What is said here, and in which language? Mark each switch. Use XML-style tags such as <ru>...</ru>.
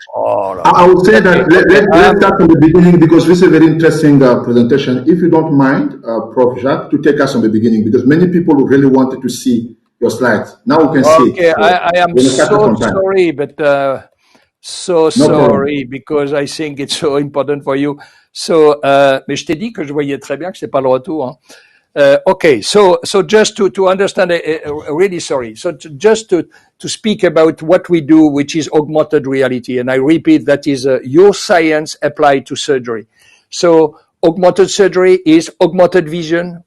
<en>I would say that let's start from the beginning, because this is a very interesting presentation. If you don't mind, Prof. Jacques, to take us from the beginning, because many people really wanted to see your slides. Now we can see. Okay, I am so sorry, but sorry, because I think it's so important for you.</en> <fr>So, mais je t'ai dit que je voyais très bien que c'est pas le retour. Hein.</fr> <en>Okay, so just to understand, really sorry. So just to speak about what we do, which is augmented reality, and I repeat, that is your science applied to surgery. So augmented surgery is augmented vision.</en>